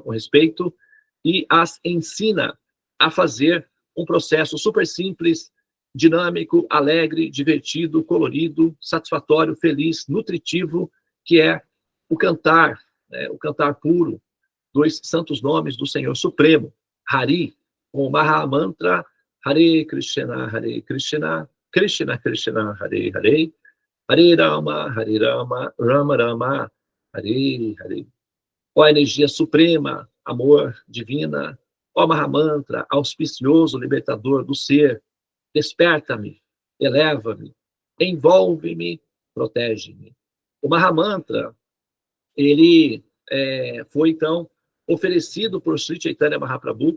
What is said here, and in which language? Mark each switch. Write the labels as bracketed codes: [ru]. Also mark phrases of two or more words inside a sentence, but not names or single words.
[pt] com respeito, e as ensina a fazer um processo super simples, dinâmico, alegre, divertido, colorido, satisfatório, feliz, nutritivo, que é o cantar, né, o cantar puro dos santos nomes do Senhor Supremo, Hari, com o Mahamantra, [sa] Hare Krishna, Krishna Krishna, Hare Hare, Hare Rama, Rama Rama, Hare Hare. [pt] Ó energia suprema, amor divina, ó Mahamantra, auspicioso libertador do ser, desperta-me, eleva-me, envolve-me, protege-me. O Mahamantra, ele foi, então, oferecido por Sri Chaitanya Mahaprabhu.